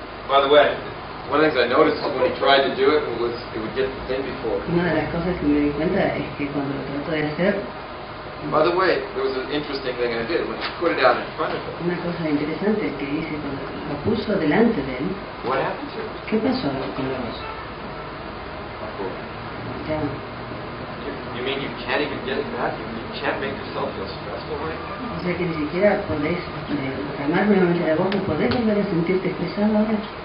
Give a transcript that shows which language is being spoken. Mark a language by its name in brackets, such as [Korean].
[English] By the way, one of the things I noticed is when he tried to do it, it would get the thing before. [Spanish] Una de las cosas que me di cuenta es que cuando lo trato de hacer, [English] By the way, there was an interesting thing I did. When he put it out in front of him, [Spanish] una cosa interesante que hice cuando lo puso delante de él, [English] what happened to it? [Spanish] ¿qué pasó con la voz? Ya, [English] You mean you can't even get it back? You can't make yourself feel stressful right now? [Spanish] o sea que ni siquiera podés calmar nuevamente la voz, no podés volver a sentirte estresado ahora.